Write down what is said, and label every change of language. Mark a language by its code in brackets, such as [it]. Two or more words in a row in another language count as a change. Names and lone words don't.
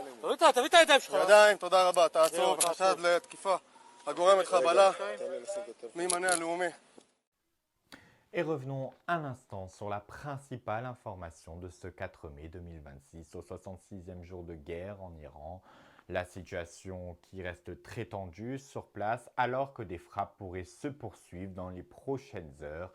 [he] ידיים, תודה רבה, תעצור בחשד לתקיפה הגורמת חבלה מימנה הלאומי. [fr] Et revenons un instant sur la principale information de ce 4 mai 2026, au 66e jour de guerre en Iran. La situation qui reste très tendue sur place alors que des frappes pourraient se poursuivre dans les prochaines heures.